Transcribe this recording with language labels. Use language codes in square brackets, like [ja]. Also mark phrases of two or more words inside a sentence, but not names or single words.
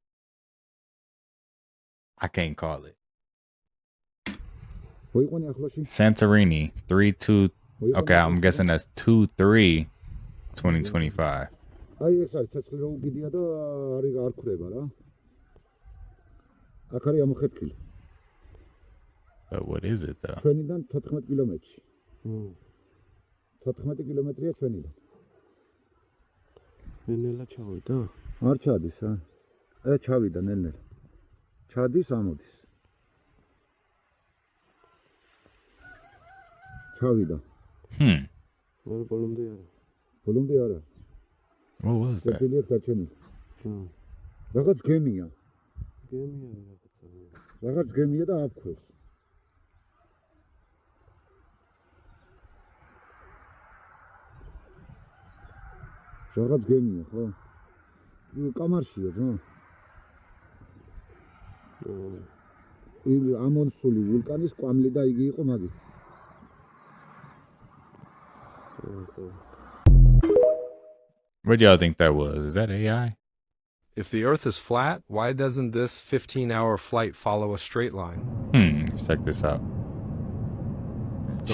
[en] I can't call it. Santorini 3-2. Okay, I'm guessing that's 2-3 2025. But what is it though? [ka] ჩვენიდან 14 კილომეტრში. 14 კილომეტრია ჩვენიდან. ნელა ჩავიდა? არ ჩადის, ა? ჩავიდა ნელ-ნელა. ჩადის, ამოდის. ჩავიდა. არა ბოლომდე არა. ბოლომდე არა. [en] What was that? [ka] წერტილი აქვს არჩენილი. რაღაც გემია. გემია რაღაცა. რაღაც გემია და აფქვევს. რაღაც გემია, ხო? კამარშია, ძმა. ამონსული ვულკანის კვამლი და იგი იყო მაგი. [en] What do y'all think that was? Is that AI? If the Earth is flat, why doesn't this 15-hour flight follow a straight line? Let's check this out. The